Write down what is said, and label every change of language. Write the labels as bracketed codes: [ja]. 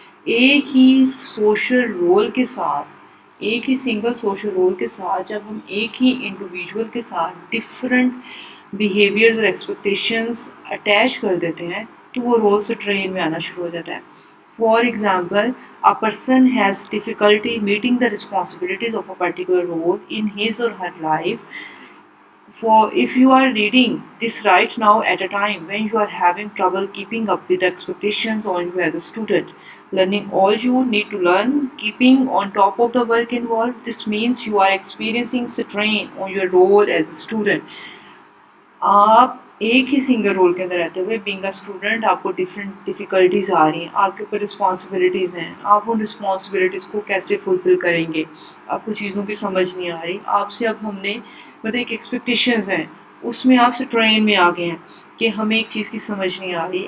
[ur] ایک ہی social role کے ساتھ، ایک ہی سنگل سوشل رول کے ساتھ جب ہم ایک ہی انڈیویجول کے ساتھ ڈفرینٹ بیہیویئرز اور ایکسپیکٹیشنز اٹیچ کر دیتے ہیں تو وہ رول سٹرین میں آنا شروع ہو جاتا ہے. [en] For example, a person has difficulty meeting the responsibilities of a particular role in his or her life. For if you are reading this right now at a time when you are having trouble keeping up with the expectations on you as a student, learning all you need to learn, keeping on top of the work involved, this means you are experiencing strain on your role as a student. [ur] آپ ایک ہی single role کے اندر رہتے ہوئے [en] being a student [ur] آپ کو different difficulties آ رہی ہیں، آپ کے اوپر رسپانسبلٹیز ہیں، آپ ان رسپانسبلٹیز کو کیسے فلفل کریں گے، آپ کو چیزوں کی سمجھ نہیں آ رہی. آپ سے اب ہم نے مطلب ایک ایکسپیکٹیشنز ہیں اس میں آپ سے ٹرین میں آ گئے ہیں کہ ہمیں ایک چیز کی سمجھ نہیں آ رہی.